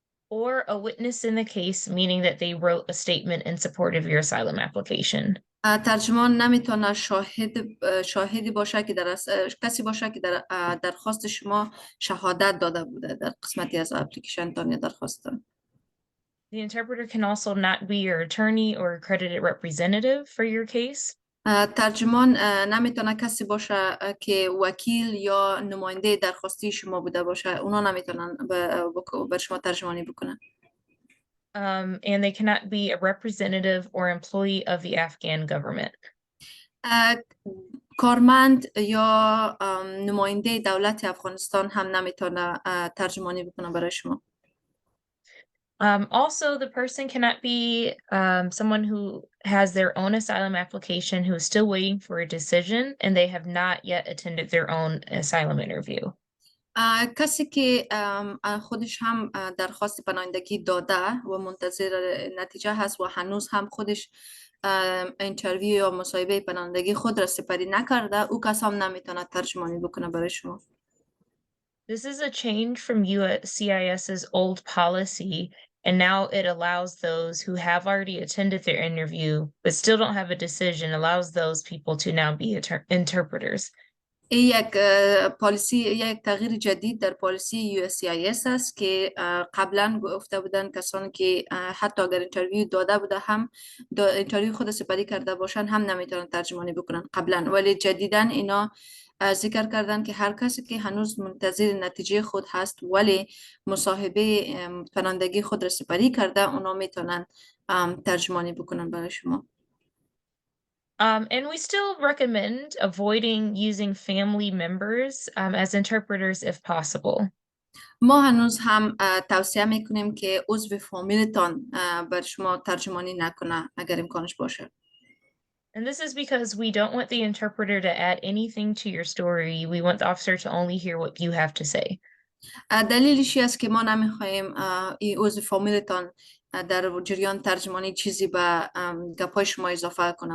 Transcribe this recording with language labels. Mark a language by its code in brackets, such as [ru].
[en] Or a witness in the case, meaning that they wrote a statement in support of your asylum application. [fa] ترجمان نمیتونه شاهدی باشه که کسی باشه که در درخواست شما شهادت داده بوده در قسمتی از اپلیکیشن تان یا درخواستتان. [en] The interpreter can also not be your attorney or accredited representative for your case. [fa] ترجمان نمیتونه کسی باشه که وکیل یا نماینده درخواستی شما بوده باشه، اونا نمیتونن بر شما ترجمانی بکنن. [en] And they cannot be a representative or employee of the Afghan government. [fa] کارمند یا نماینده دولت افغانستان هم نمیتونه ترجمانی بکنه برای شما. [en] Also, the person cannot be someone who has their own asylum application who is still waiting for a decision and they have not yet attended their own asylum interview. [fa] کسی که خودش هم درخواست پناهندگی داده و منتظر نتیجه هست و هنوز هم خودش اینترویو یا مصاحبه پناهندگی خود را سپری نکرده، او کس هم نمیتونه ترجمانی بکنه برای شما. [en] This is a change from USCIS's old policy, and now it allows those who have already attended their interview but still don't have a decision, allows those people to now be interpreters. [fa] یک تغییر جدید در پالیسی USCIS است که قبلا گفته بودن کسانی که حتی اگر اینترویو داده بوده هم اینترویو خود سپری کرده باشن هم نمیتونن ترجمانی بکنن قبلا، ولی جدیدن اینا ذکر کردن که هر کسی که هنوز منتظر نتیجه خود هست ولی مصاحبه پناهندگی خود را سپری کرده، اونا میتونن ترجمانی بکنن برای شما. [en] And we still recommend avoiding using family members as interpreters if possible. [fa] ما هنوز هم توصیه میکنیم که عضو فامیلتان بر شما ترجمانی نکنه اگر امکانش باشه. [en] And this is because we don't want the interpreter to add anything to your story. We want the officer to only hear what you have to say. [fa] دلیلش است که ما نمیخوایم این عضو فامیلتان در جریان ترجمانی چیزی به گپای شما اضافه کنه.